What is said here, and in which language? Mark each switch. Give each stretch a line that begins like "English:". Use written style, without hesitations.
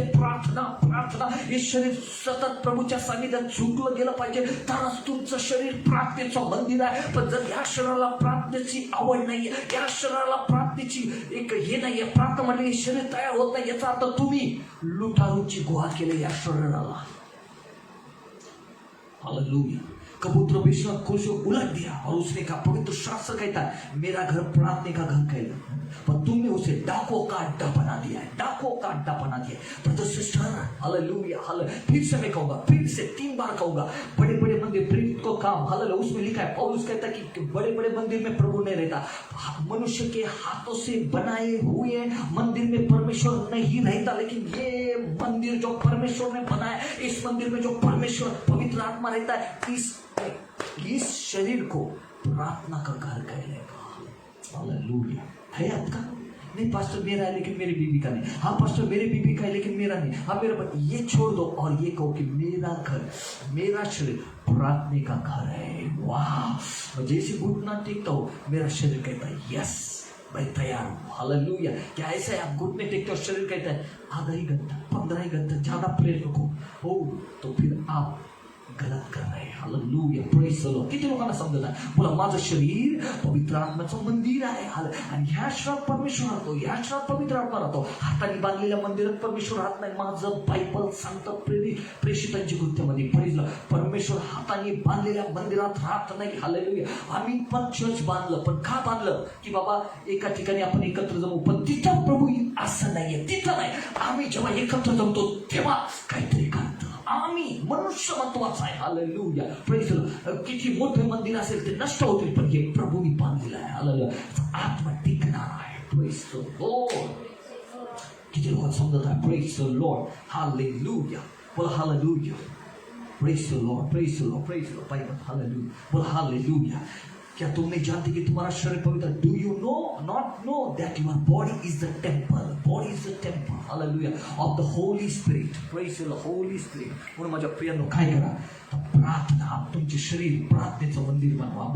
Marathi: प्रार्थना हे शरीर सतत प्रभूच्या सानिध्यात झुकलं गेलं पाहिजे, तरच तुमचं शरीर प्रार्थनेचं मंदिर आहे. पण जर या शरीराला प्रार्थनेची आवड नाहीये, या शरीराला प्रार्थनेची एक हे नाहीये, प्रार्थना म्हणजे शरीर तयार होत नाही, याचा अर्थ तुम्ही लुटारूची गुहा केली या शरीराला. हालेलुया.
Hindi: कबूतर बेचना खुश हो, उलट दिया, और उसने कहा, पवित्र शास्त्र कहता है मेरा घर प्रार्थने का घर कहला, पर तुमने उसे डाकों का अड्डा बना दिया है. डाकों का अड्डा बना दिया. Brother sister, hallelujah, hallelujah. फिर से मैं कहूंगा, फिर से 3 बार कहूंगा, बड़े बड़े मंदिर, प्रेरित को काम, हालेलुया, उसमें लिखा है, पौलुस कहता है कि बड़े बड़े मंदिर में प्रभु नहीं रहता. मनुष्य के हाथों से बनाए हुए मंदिर में परमेश्वर नहीं रहता, लेकिन ये मंदिर जो परमेश्वर ने बनाया, इस मंदिर में जो परमेश्वर पवित्र आत्मा रहता है, इस शरीर को प्रार्थना का घर कहलेगा. हालेलुया. है आपका नहीं, पास्टर मेरा है लेकिन मेरी बीबी का नहीं. हाँ पास्टर मेरे बीबी का है लेकिन मेरा नहीं. हाँ मेरा, ये छोड़ दो और ये कहो कि मेरा घर, मेरा शरीर प्रार्थने का घर है. वाह. जैसे घुटना टेकता हो, मेरा शरीर कहता है यस, मैं तैयार हूँ. हालेलुया. क्या ऐसा है, आप घुटने टेकते हो, शरीर कहता है आधा ही घंटा, 15 ही घंटा, ज्यादा प्रेयर रखो हो, तो फिर आप गलत कर रहे हैं. Hallelujah, praise the Lord.
Marathi: किती लोकांना समजत आहे? बोला, माझं शरीर पवित्र आत्म्याचं मंदिर आहे. आणि ह्या शहरात परमेश्वर राहतो, ह्या शहरात पवित्र आत्मा राहतो. हाताने बांधलेल्या मंदिरात परमेश्वर राहत नाही. माझं बायबल सांगतं प्रेषितांची कृत्यामध्ये, प्रेज द लॉर्ड, परमेश्वर हाताने बांधलेल्या मंदिरात राहत नाही. हालेलुया. आम्ही पण चर्च बांधलं, पण का बांधलं? की बाबा एका ठिकाणी आपण एकत्र जमू, पण तिथं प्रभू असं नाहीये, तिथं नाही. आम्ही जेव्हा एकत्र जमतो तेव्हा काहीतरी करतो. आम्ही मनुष्य महत्वाचा आहे. Hallelujah, praise the Lord. किती मोठे मंदिर असेल ते नष्ट होतील, पण हे प्रभूंनी बांधलेलं आहे. हालेलुया, आत्मा टिकणार आहे. Praise the Lord. किती लोक समजत आहे? Praise the Lord. हालेलुया, बोला hallelujah.
English: Praise the Lord, praise the Lord, praise the Lord. Bible hallelujah, बोला hallelujah.
Hindi: क्या तुम नहीं जानते कि तुम्हारा शरीर पवित्र?
English: Do you know not know that your body is the temple, body is the temple, hallelujah, of the holy spirit. Praise the holy spirit.
Marathi: म्हणून माझ्या प्रियांनो काय करा? प्रार्थना, तुमचे शरीर प्रार्थनेचं मंदिर बनवा.